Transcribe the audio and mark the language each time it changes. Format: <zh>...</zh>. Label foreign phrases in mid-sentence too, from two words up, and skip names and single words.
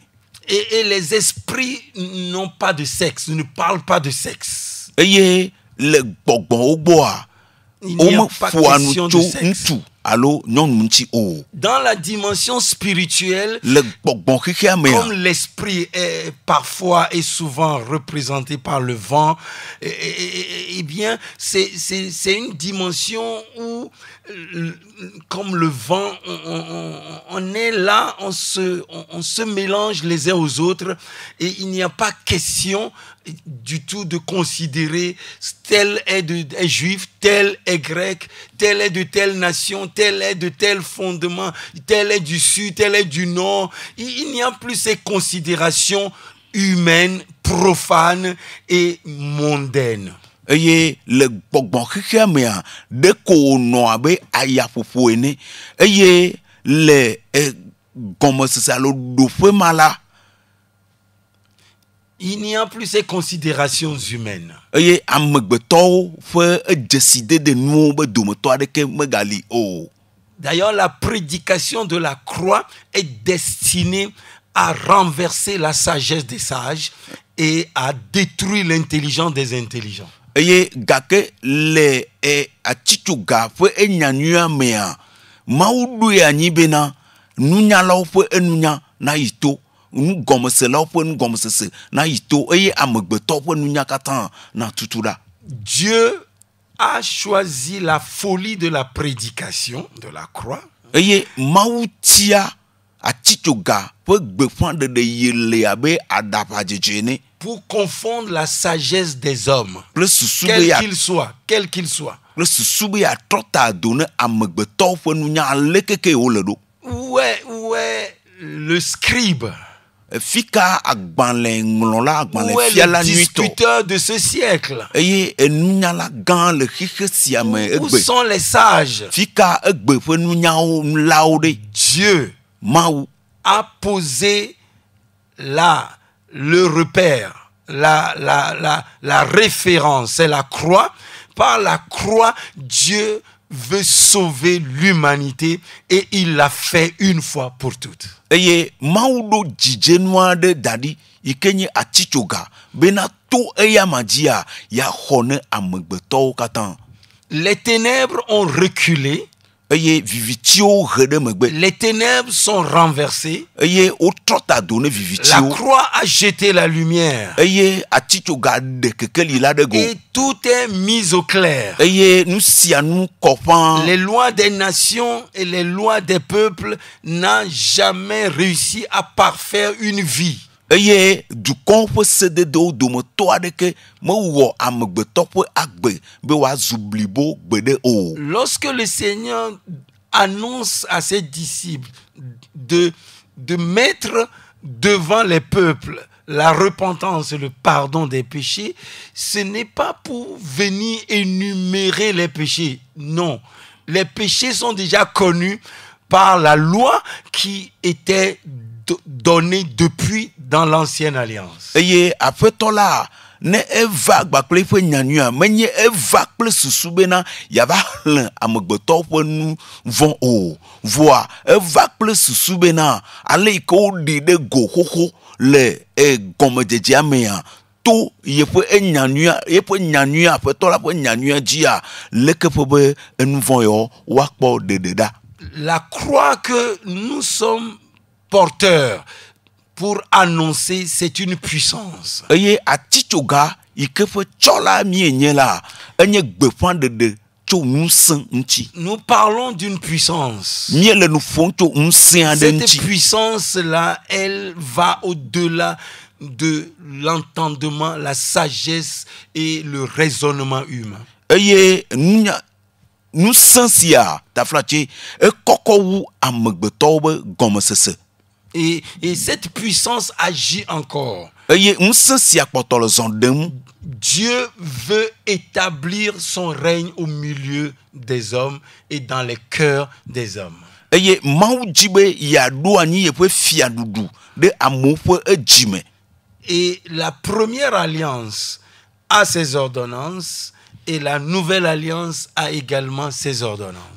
<fr>Et les esprits n'ont pas de sexe, ne parlent pas de sexe.</fr> <ee>Eye le gbɔgbɔwo gbɔa womeƒoa nu tso ŋutsu alo nyɔnu ŋuti o.</ee> <fr>Dans la dimension spirituelle,</fr> <ee>le gbɔgbɔ xexea mea,</ee> <fr>comme l'esprit est parfois et souvent représenté par le vent, eh bien, c'est une dimension où, comme le vent, on est là, on se mélange les uns aux autres et il n'y a pas question du tout de considérer tel est juif, tel est grec, tel est de telle nation, tel est de tel fondement, tel est du sud, tel est du nord. Il n'y a plus ces considérations humaines, profanes et mondaines.</fr> <ee>Eye le gbɔgbɔ xexea mea ɖe ko wònɔ abe ayaƒoƒo ene eye le gɔmesese alo ɖoƒe ma la</ee> <fr>il n'y a plus ces considérations humaines.</fr> <ee>Eye amegbetɔwo ƒe edzesidede nuwo be dometɔ aɖeke megali o.</ee> <fr>D'ailleurs, la prédication de la croix est destinée à renverser la sagesse des sages et à détruire l'intelligence des intelligents.</fr> <ee>Eye gake le atitsoga ƒe enyanyua mea Mawu ɖoe anyi bena nunyalawo ƒe enunya na yi to nu gɔmeselawo ƒe nu gɔmesese na yi to eye amegbetɔwo ƒe nunya katã na tutu ɖa.</ee> <fr>Dieu a choisi la folie de la prédication de la croix.</fr> <ee>Eye Mawu tia atitsoga ƒe gbeƒãɖeɖe yi le abe aɖaƒadzedze ne.</ee> <fr>Pour confondre la sagesse des hommes,</fr> <ee>Kple susu be</ee> <fr>quel ya qu'il soit, quel qu'il soit.</fr> <ee>kple susu be yeatrɔ ta ado ne amegbetɔwo ƒe nunya alekeke wole ɖo.</ee> <fr>Où est le scribe?</fr> <ee>Fi ka agbalẽŋlɔla</ee> <fr>Où est le</fr> <ee>agbalẽfiala nyuitɔ</ee> <fr>disputeur de ce siècle?</fr> <ee>eye enunyala gã le xixe sia me</ee> <fr>Où</fr> <ee>egbe.</ee> <fr>sont les sages?</fr> <ee>Fi ka egbe ƒe nunyawo lawo ɖe.</ee> <fr>Dieu</fr> <ee>Mawu</ee> <fr>a posé le repère, la référence, c'est la croix. Par la croix, Dieu veut sauver l'humanité et il l'a fait une fois pour toutes.</fr> <ee>eye Mawu ɖo dzidzenu aɖe da ɖi yi ke nye atitsoga bena to eya ma dzia yaxɔ ne amegbetɔwo katã.</ee> <fr>Les ténèbres ont reculé,</fr> <ee>Eye vivitiwo he ɖe megbe.</ee> <fr>les ténèbres sont renversées,</fr> <ee>Eye wotrɔ ta do ne</ee> <fr>la</fr> <ee>vivitiwo.</ee> <fr>croix a jeté la lumière</fr> <ee>Eye atitsoga ɖe kekeli la ɖe go.</ee> <fr>et tout est mis au clair.</fr> <ee>Eye nu sia nu kɔ ƒãa.</ee> <fr>Les lois des nations et les lois des peuples n'ont jamais réussi à parfaire une vie.</fr> <ee>Eye dukɔwo ƒe sededewo dometɔ aɖeke mewɔ amegbetɔ ƒe agbe be wòazu blibo gbeɖe o.</ee> <fr>Lorsque le Seigneur annonce à ses disciples de mettre devant les peuples la repentance et le pardon des péchés, ce n'est pas pour venir énumérer les péchés. Non, les péchés sont déjà connus par la loi qui était donnée depuis dans l'ancienne alliance.</fr> <ee>Eye aƒetɔ la ne eva gbakple eƒe nyanyua menye eva kple susu bena yava hlẽ amegbetɔwo ƒe nu vɔ̃ o. Voa eva kple susu bena ale yi ke woɖi ɖe go xoxo le gɔmedzedzea mea to yeƒe nyanyua aƒetɔ la ƒe nyanyua dzia leke ƒe be enu vɔ̃ yawo woakpɔ ɖeɖe ɖa.</ee> <fr>La croix que nous sommes porteurs pour annoncer, c'est une puissance.</fr> <ee>Eye atitsoga yi ke ƒe tsɔla mienye la enye gbeƒãɖeɖe tso ŋusẽ ŋuti.</ee> <fr>Nous parlons d'une puissance.</fr> <ee>Miele nu ƒom tso ŋusẽ aɖe</ee> <fr>Cette</fr> <ee>ŋuti.</ee> <fr>puissance-là, elle va au-delà de l'entendement, la sagesse et le raisonnement humain.</fr> <ee>Eye ŋusẽ sia taflatse ekɔkɔ wu amegbetɔwo be gɔmesese.</ee> <fr>Et cette puissance agit encore.</fr> <ee>Eye ŋusẽ sia kpɔtɔ le zɔ ɖem.</ee> <fr>Dieu veut établir son règne au milieu des hommes et dans les cœurs des hommes.</fr> <ee>Eye Mawu dzi be yeaɖo anyi yeƒe fiaɖuɖu ɖe amewo ƒe edzime.</ee> <fr>Et la première alliance a ses ordonnances et la nouvelle alliance a également ses ordonnances.</fr>